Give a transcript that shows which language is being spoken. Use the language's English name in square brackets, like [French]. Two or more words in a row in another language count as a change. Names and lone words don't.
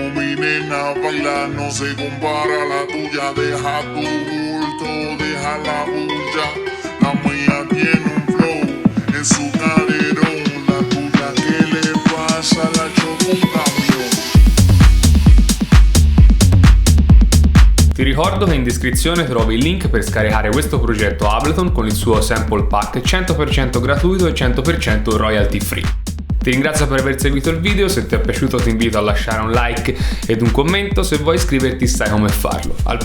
[Spanish] mi nena baila, no se compara la tuya. Deja tu bulto, deja la bulla. La mía tiene un flow en su caderón. La tuya, ¿qué le pasa? La chocó un camión. [Italian] Ti ricordo che in descrizione trovi il link per scaricare questo progetto Ableton con il suo [English] sample pack [Italian] 100% gratuito e 100% [English] royalty free. [Italian] Ti ringrazio per aver seguito il video, se ti è piaciuto ti invito a lasciare un like ed un commento, se vuoi iscriverti sai come farlo.